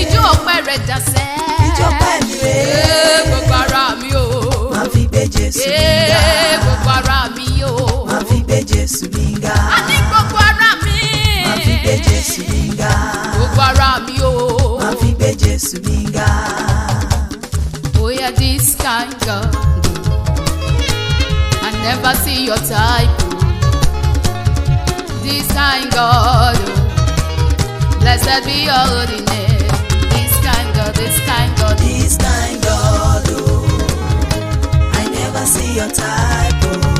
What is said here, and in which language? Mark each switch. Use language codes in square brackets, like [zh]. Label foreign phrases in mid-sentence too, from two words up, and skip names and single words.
[yo] Ijó ọpẹ́ rẹ dà sẹ́? Ijó ọpẹ́ mi rèé. Ee, gbogbo ara mi o. Máa fi gbé Jésù Ee, ga. gbogbo ara mi o. Máa fi gbé Jésù mi ga. A ní gbogbo ara mi. Máa fi gbé Jésù mi ga. Gbogbo ara mi o. Máa fi gbé Jésù mi ga. [pcm] Oh yeah, this kind God, I never see your type. This kind God, blessed be your holy This kind God, this kind God. This kind God, oh, I never see your type, oh.